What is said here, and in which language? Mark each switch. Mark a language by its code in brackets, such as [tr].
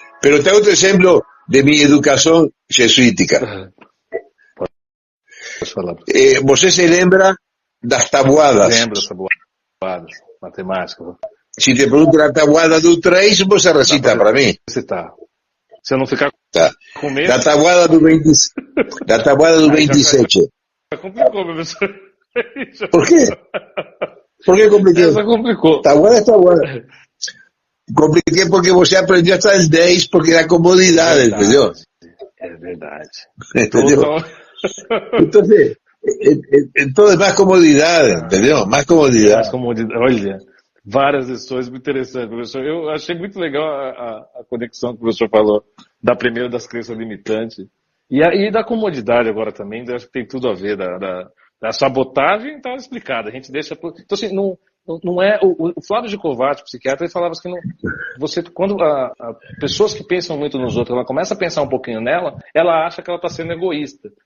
[es] Pero te hago otro ejemplo de mi educación jesuítica. [pt] Você se lembra das tabuadas? Lembro das tabuadas, matemática. Se te pergunto a tabuada do 3, você recita para mim. Recitar. Se eu não ficar com medo... Da tabuada do 27. Já complicou, professor. [es] ¿Por qué? ¿Por qué compliqué? [pt] Essa complicou. [es] Tabuada. Compliqué porque [pt] você aprendeu [es] hasta el 10 porque era comodidad, ¿entendeu? [pt] É verdade. ¿Entendeu? [es] Entonces, todo es más comodidad, ¿entendeu? Más comodidad. [pt] Mais comodidade. Olha, várias lições muito interessantes, professor. Eu achei muito legal a conexão que o professor falou da primeira das crenças limitantes e da comodidade agora também. Acho que tem tudo a ver a sabotagem está explicada. A gente deixa. Então, assim, não é. O Flávio Gicovati, psiquiatra, ele falava que quando pessoas que pensam muito nos outros, ela começa a pensar um pouquinho nela, ela acha que ela está sendo egoísta.